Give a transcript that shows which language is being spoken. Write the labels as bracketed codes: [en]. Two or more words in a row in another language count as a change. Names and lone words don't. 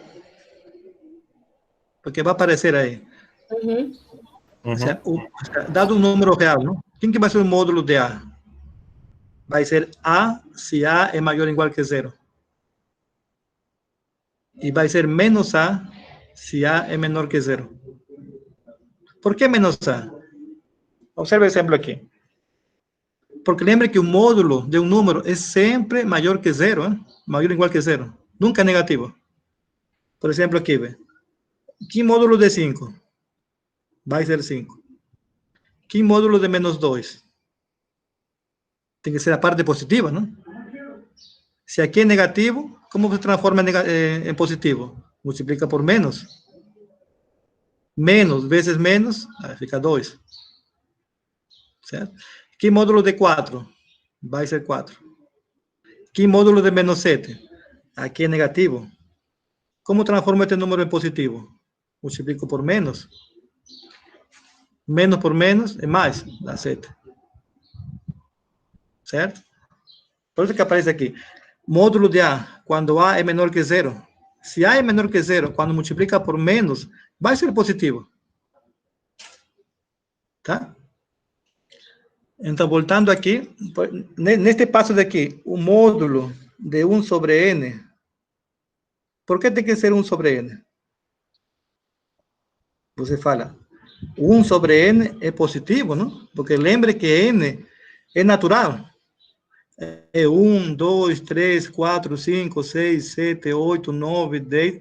[pt] Porque vai aparecer aí. Uhum. Ou seja, dado um número real, não? Quem que vai ser o módulo de A? Vai ser A se A é maior ou igual que 0. E vai ser menos A se A é menor que 0. [es] ¿Por qué menos A? Observe el ejemplo aquí. [pt] Porque lembre que [es] un módulo de un número es siempre mayor que 0, ¿eh? Mayor o igual que 0. Nunca negativo. Por ejemplo, aquí ve. ¿Qué módulo de 5? Va a ser 5. ¿Qué módulo de menos 2? Tiene que ser la parte positiva, ¿no? Si aquí es negativo, ¿cómo se transforma en positivo? Multiplica por menos. Menos veces menos, [pt] fica 2. ¿Certo? [es] ¿Qué módulo de 4? Va a ser 4. ¿Qué módulo de menos 7? Aquí es negativo. ¿Cómo transformo este número en positivo? Multiplico por menos. Menos por menos es más, da 7. [pt] ¿Certo? [es] Por eso que aparece aquí. Módulo de A, cuando A es menor que 0. Si A es menor que 0, cuando multiplica por menos, va a ser positivo. [pt] ¿Tá? [es] Entonces, voltando aquí, en este paso de aquí, un módulo de 1 sobre n. ¿Por qué tiene que ser 1 sobre n? [pt] Você fala, 1 sobre n é positivo, não? Porque lembre que n é natural. É 1, 2, 3, 4, 5, 6, 7, 8, 9, 10.